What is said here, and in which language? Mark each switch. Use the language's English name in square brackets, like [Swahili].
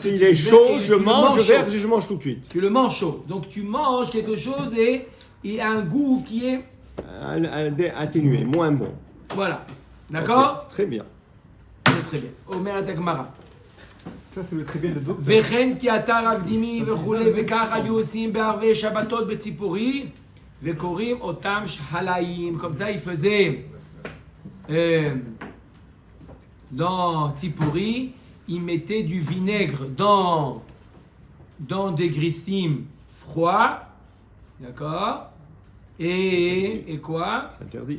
[French] s'il est chaud, je mange, je verse et je mange tout de suite. Tu le manges chaud. Donc tu manges quelque chose et il a un goût qui est atténué, moins bon. Voilà. D'accord? Okay. Très bien. Très bien. [Hebrew] Omer Atakmara. [French] Ça, c'est le très bien de d'autres. [Hebrew] וכן כי אתה רב דימי וכולי, וכך היו עושים בערבי שבתות בציפורי, וקוראים אותם שחלאים. [French] Comme ça, ils faisaient dans Tzipori, ils mettaient du vinaigre dans des grissim froids, d'accord? Et quoi? C'est interdit.